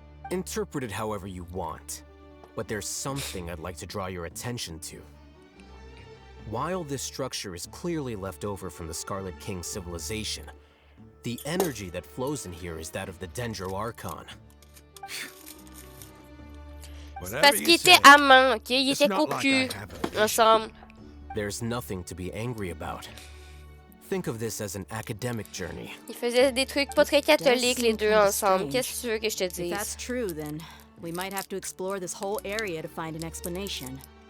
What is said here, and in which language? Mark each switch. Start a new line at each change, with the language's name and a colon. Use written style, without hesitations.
English: Interpret it however you want, but there's something I'd like to draw your attention to. While this structure is clearly left over from the Scarlet King civilization, the energy that flows in here is that of the Dendro Archon.
French: Parce qu'ils étaient amants, ok? Ils étaient cocus ensemble.
English: There's nothing to be angry about. Think of this as an academic journey.
French: Ils faisaient des trucs pas très catholiques les deux ensemble. Qu'est-ce que tu veux que je te dise?
English: If that's true, then we might have to explore this whole area to find an explanation.